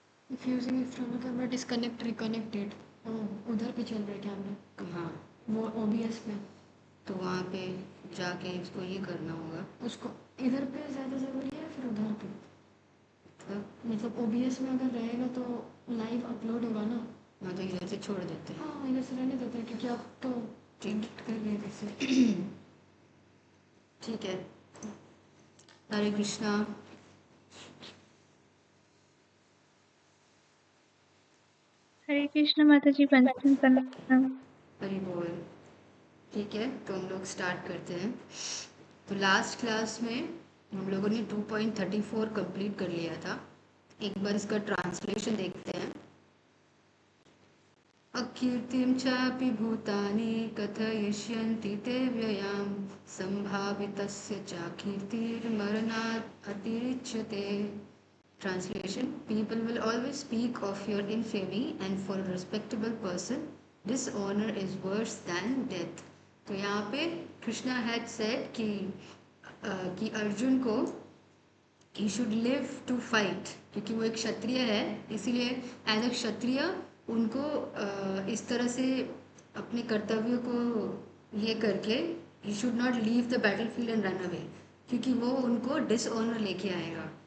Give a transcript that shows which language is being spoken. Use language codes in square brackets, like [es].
[en] If using it from the camera, disconnect, reconnected. [hi] उधर पे चल रहा है कैमरा। हाँ, वो OBS पे। तो वहाँ पे जाके इसको ये करना होगा। उसको इधर पे ज़्यादा ज़रूरी है फिर उधर पे? मतलब OBS में अगर रहेगा तो लाइव अपलोड होगा ना। हाँ, तो इधर से छोड़ देते हैं। हाँ, इधर से रहने देते हैं क्योंकि आप तो ठीक कर रहे हैं इससे। ठीक है। हरे कृष्णा। हरे कृष्ण माता जी, पंचम प्रणाम। हरि बोल। ठीक है, तो हम लोग स्टार्ट करते हैं। तो लास्ट क्लास में हम लोगों ने 2.34 कंप्लीट कर लिया था। एक बार इसका ट्रांसलेशन देखते हैं। [sa] अकीर्तिं चापि भूतानि कथयिष्यन्ति ते व्ययां संभावितस्य चाकीर्तिर्मरणात् अतिरिच्यते। [en] Translation: People will always speak of your infamy, and for a respectable person, dishonor is worse than death. [hi] तो यहाँ पे कृष्णा [en] had said [hi] कि अर्जुन को [en] he should live to fight, [hi] क्योंकि वो एक क्षत्रिय है, इसीलिए [en] as a [hi] क्षत्रिय उनको इस तरह से अपने कर्तव्यों को ये करके [en] he should not leave the battlefield and run away, [hi] क्योंकि वो उनको डिसऑनर लेके आएगा।